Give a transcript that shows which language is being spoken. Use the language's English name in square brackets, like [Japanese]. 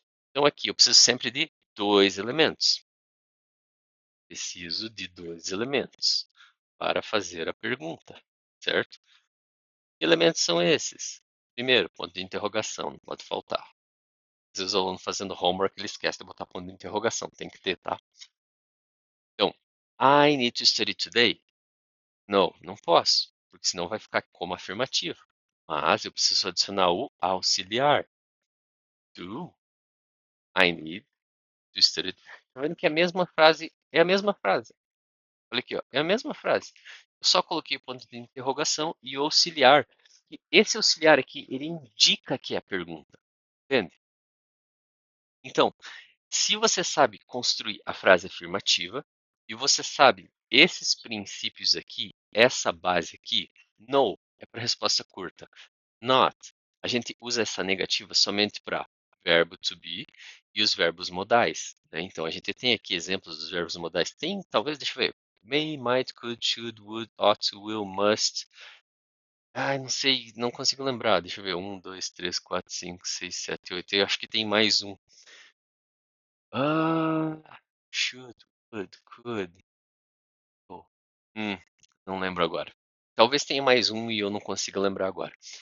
[Portuguese] Então aqui eu preciso sempre de dois elementos. Preciso de dois elementos para fazer a pergunta, certo? Que elementos são esses? Primeiro, ponto de interrogação, não pode faltar. Às vezes o aluno fazendo homework, ele esquece de botar ponto de interrogação, tem que ter, tá? [English] Então, I need to study today? [Portuguese] Não, não posso, porque senão vai ficar como afirmativo. Mas eu preciso adicionar o auxiliar. [English] Do I need to study? [Portuguese] Tá vendo que a mesma frase é a mesma frase. Olha aqui, ó, é a mesma frase. Eu só coloquei o ponto de interrogação e o auxiliar. E esse auxiliar aqui, ele indica que é a pergunta. Entende? Então, se você sabe construir a frase afirmativa e você sabe esses princípios aqui, essa base aqui, no é para resposta curta. Not, a gente usa essa negativa somente para verbo to be e os verbos modais, né? Então a gente tem aqui exemplos dos verbos modais. Tem, talvez, deixa eu ver. [English] May, might, could, should, would, ought, will, must. [Portuguese] Ai, não sei, não consigo lembrar. Deixa eu ver. Um, dois, três, quatro, cinco, seis, sete, oito. Eu acho que tem mais um. Ah, should, would, could. Oh, hum, não lembro agora. Talvez tenha mais um e eu não consiga lembrar agora.